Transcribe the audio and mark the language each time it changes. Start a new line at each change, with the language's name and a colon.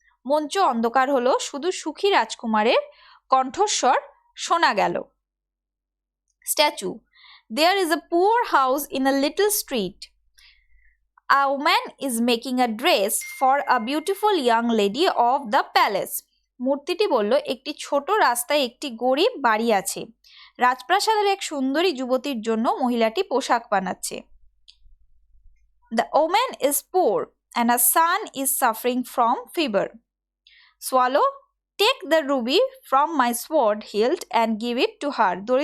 Bangla: মঞ্চ অন্ধকার হলো, শুধু সুখী রাজকুমারের কণ্ঠস্বর শোনা গেল।
English: Statue, there is a poor house in a little street. A woman is making a dress for a beautiful young lady of the palace.
Bangla: মূর্তিটি বলল, একটি ছোট রাস্তায় একটি গরিব বাড়ি আছে। রাজপ্রাসাদের এক সুন্দরী যুবতীর জন্য মহিলাটি পোশাক বানাচ্ছে।
English: The woman is poor and her son is suffering from fever. Swallow, take the ruby from my sword hilt and give it to her.